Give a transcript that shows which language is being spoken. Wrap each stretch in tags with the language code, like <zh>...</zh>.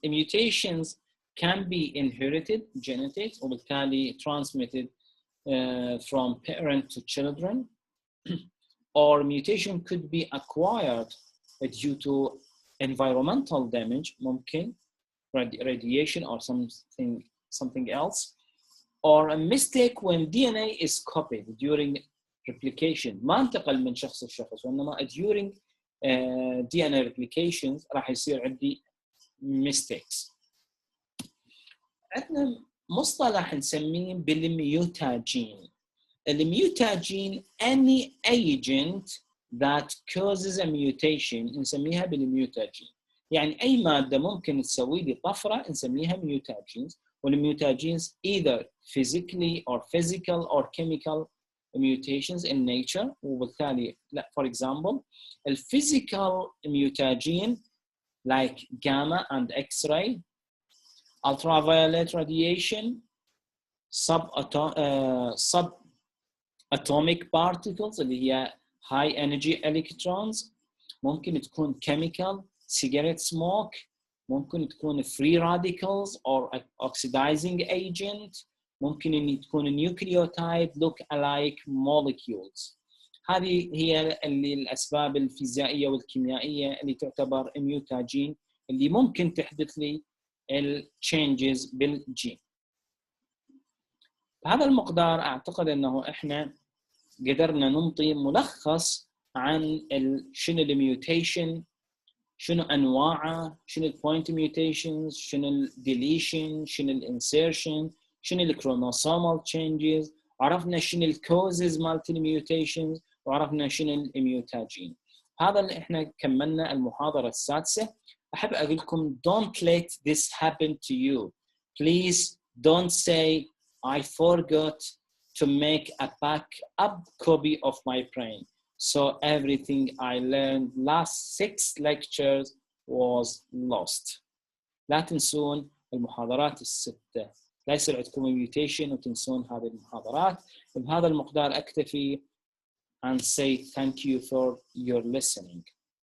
<en>Mutations can be inherited, genetic, وبالتالي transmitted from parent to children, or mutation could be acquired due to environmental damage, ممكن radiation or something else, or a mistake when DNA is copied during replication.</en> <ar>ما انتقل من شخص لشخص، وإنما during DNA replications راح يصير عندي mistakes. عندنا مصطلح نسميه بالميوتاجين.</ar> <en>الميوتاجين any agent that causes a mutation نسميها بالميوتاجين.</en> <ar>يعني أي مادة ممكن تسوي لي طفرة نسميها ميوتاجينز.</ar> <en>والميوتاجينز either physically or physical or chemical mutations in nature. وبالتالي for example physical mutation like gamma and X-ray, ultraviolet radiation, subatomic particles اللي هي high energy electrons. ممكن تكون chemical, cigarette smoke. ممكن تكون free radicals or oxidizing agent. ممكن إن تكون nucleotide look alike molecules.</en> <ar>هذه هي الأسباب الفيزيائية والكيميائية اللي تعتبر ميوتاجين اللي ممكن تحدث لي changes بالجين. بهذا المقدار أعتقد أنه إحنا قدرنا ننطي ملخص عن شنو الميوتيشن، شنو أنواعه، شنو البوينت ميوتيشنز، شنو الديليشن، شنو الانسيرشن، شنو الكروموسومال تشينجز، عرفنا شنو الكوزز مالت الميوتيشنز، وعرفنا شنو الميوتاجين. هذا اللي احنا كملنا المحاضرة السادسة.</ar> <en>أحب أقول لكم don't let this happen to you. Please don't say I forgot to make a backup copy of my brain. So everything I learned last 6 lectures was lost.</en> <ar>لا تنسون المحاضرات الستة. لا يصير عندكم mutation وتنسون هذه المحاضرات.</ar> <en>بهذا المقدار أكتفي and say thank you for your listening.</en>